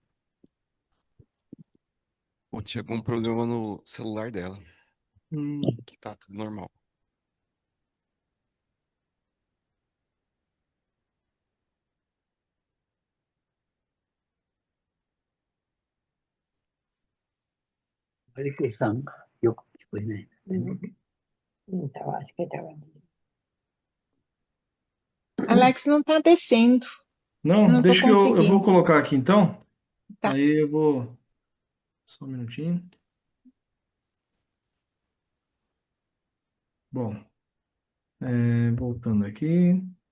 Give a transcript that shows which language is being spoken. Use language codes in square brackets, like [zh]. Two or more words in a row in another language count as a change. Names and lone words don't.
[pt] Ou tinha algum problema no celular dela, Hum, que tá tudo normal. [ja] Marico さんがよく聞こえない。 [pt] Então, acho que estava. Alex não está descendo. Eu não, não estou deixa eu vou conseguindo. colocar aqui então. Tá. Aí eu vou. Só um minutinho. Bom, voltando aqui.